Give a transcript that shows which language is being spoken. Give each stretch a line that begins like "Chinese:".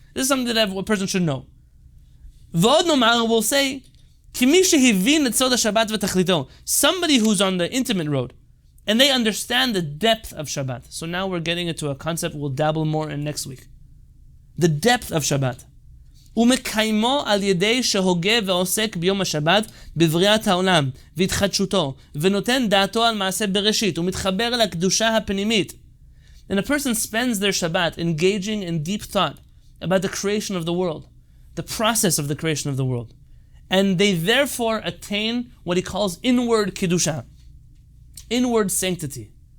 English: This is something that a person should know.
Hebrew: V'od nomar
English: will say, somebody who's on the intimate road, and they understand the depth of Shabbat. So now we're getting into a concept we'll dabble more in next week. The depth of Shabbat.
Hebrew: ומקיימו על ידי שהוגה ועוסק ביום השבת בבריאת העולם והתחדשותו ונותן דעתו על מעשה בראשית ומתחבר לקדושה הפנימית.
English: And a person spends their Shabbat engaging in deep thought about the creation of the world, the process of the creation of the world. And they therefore attain what he calls inward Kiddusha, inward sanctity.